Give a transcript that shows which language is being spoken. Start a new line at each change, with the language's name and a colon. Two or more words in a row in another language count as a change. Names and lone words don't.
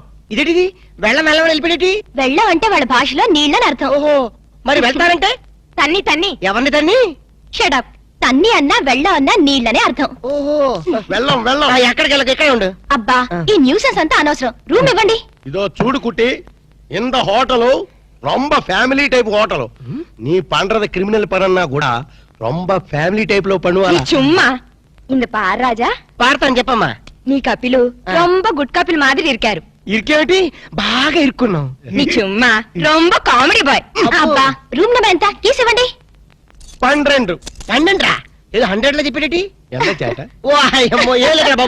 Telugu: ఇదేటిది వెళ్ళం వెళ్ళం వెళ్ళిపోయేటి వెళ్ళం అంటే వాళ్ళ భాషలో నీళ్ళని అర్థం ఓహో మరి వెళ్తారంటే తన్ని తన్ని ఎవరిని తన్ని షడప్ తన్ని అన్నా వెళ్ళం అన్నా నీళ్ళనే అర్థం ఓహో వెళ్ళం వెళ్ళం ఎక్కడికి వెళ్ళక ఇక్కడే ఉండు అబ్బా ఈ న్యూసెన్స్ అంతా అనవసరం రూమ్ ఇవ్వండి
Tamil: இதோ சூடு குட்டி இந்த ஹோட்டலு ரொம்ப
English: family type
Tamil: ஹோட்டலு நீ பண்றது கிரிமினல் பரன்னா கூட ரொம்ப ஃபேமிலி டைப்ல
Telugu: నీ
Tamil: பண்ணுவாங்க చుమ్మా இந்த பார் ராஜா
Telugu: పాడతాను చెప్పమ్మా
Tamil: நீ கப்புளு ரொம்ப குட் கப்புள் மாதிரி இருக்காரு
Telugu: ఇరికేమిటి బాగా ఇరుక్కున్నాం
Tamil: நீ சும்மா ரொம்ப
English: comedy boy
Telugu: అబ్బో. అబ్బా
English: room number
Telugu: ఎంత కీస్ ఇవ్వండి 12 పండంట్రా ఏదో 100 లో చెప్పేటి ఎంత చేట ఓ అయ్యమ్మో ఏ లేదురా బాబు